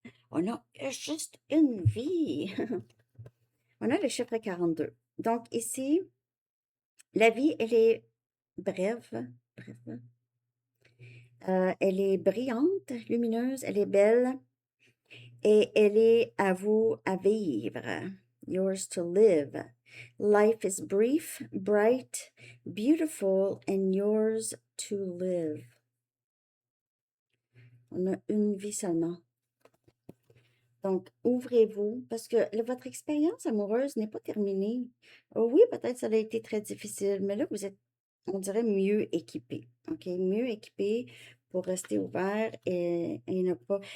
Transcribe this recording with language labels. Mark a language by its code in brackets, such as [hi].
[fr] On a juste une vie. On a le chiffre 42. Donc ici, la vie, elle est brève. Brève. Elle est brillante, lumineuse, elle est belle et elle est à vous à vivre. [en] Yours to live. Life is brief, bright, beautiful, and yours to live. [fr] On a une vie seulement. Donc, ouvrez-vous, parce que votre expérience amoureuse n'est pas terminée. Oui, peut-être ça a été très difficile, mais là, vous êtes, on dirait, mieux équipé. OK? Mieux équipé pour rester ouvert et ne pas.